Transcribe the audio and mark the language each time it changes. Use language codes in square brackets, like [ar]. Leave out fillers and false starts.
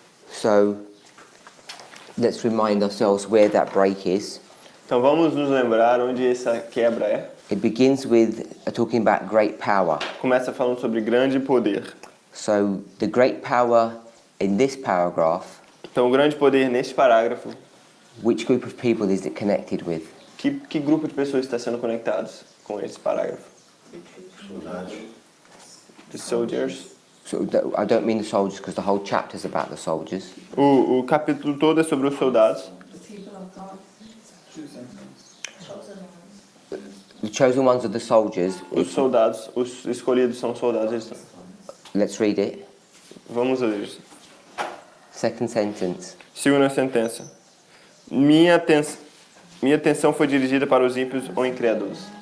[en] So let's remind ourselves where that break is. [pt] Então vamos nos lembrar onde essa quebra é. [en] It begins with talking about great power. [pt] Começa falando sobre grande poder. [en] So the great power in this paragraph, [pt] Então o grande poder neste parágrafo, [en] which group of people is it connected with? [pt] que grupo de pessoas está sendo conectados com esse parágrafo? Soldados. [en] The soldiers. So I don't mean the soldiers because the whole chapter is about the soldiers. [pt] O capítulo todo é sobre os soldados. [en] The people of God, chosen ones. The chosen ones are the soldiers. [pt] Os soldados, os escolhidos são soldados. Eles são. [en] Let's read it. [pt] Vamos ler isso. [en] Second sentence. [pt] Segunda sentença. Minha atenção foi dirigida para os ímpios ou incrédulos.